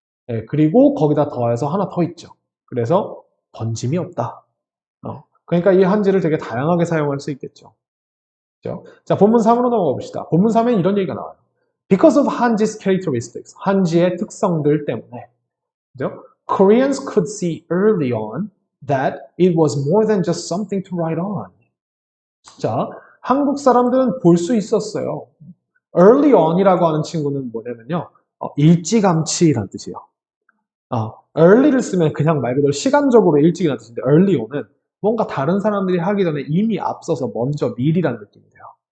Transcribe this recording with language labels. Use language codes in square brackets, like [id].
[ko] 예, 그리고 거기다 더해서 하나 더 있죠. 그래서 번짐이 없다. 그러니까 이 한지를 되게 다양하게 사용할 수 있겠죠. 그죠? 자, 본문 3으로 넘어가 봅시다. 본문 3엔 이런 얘기가 나와요. [en] Because of Hanji's characteristics, [ko] 한지의 특성들 때문에, 그죠? [en] Koreans could see early on that it was more than just something to write on. [ko] 자, 한국 사람들은 볼 수 있었어요. [en] early on [ko] 이라고 하는 친구는 뭐냐면요. 일찌감치란 뜻이에요. early를 쓰면 그냥 말 그대로 시간적으로 일찍이라는 뜻인데 [en] early on [ko] 은 뭔가 다른 사람들이 하기 전에 이미 앞서서 먼저 미리라는 느낌이 돼요.